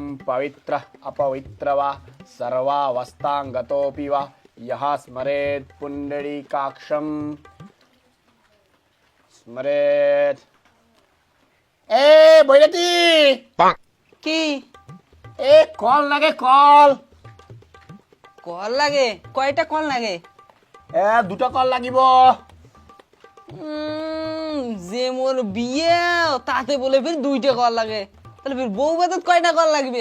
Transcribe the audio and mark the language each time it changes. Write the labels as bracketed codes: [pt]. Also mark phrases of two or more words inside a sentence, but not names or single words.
[sa] पवित्र अपवित्र वा सर्वावस्थांगतोऽपि वा यः स्मरेत् पुंडरीकाक्षं स्मरेत्। [rkt] ए বৈরাটি কি এ কল লাগে কল কল লাগে? কয়টা কল লাগে? এ দুটো কল লাগিব। যে মোর বিয়ে তাতে বলে ফির দুইটা কল লাগে, তাহলে ফির বউ বাদত কয়টা কল লাগবে?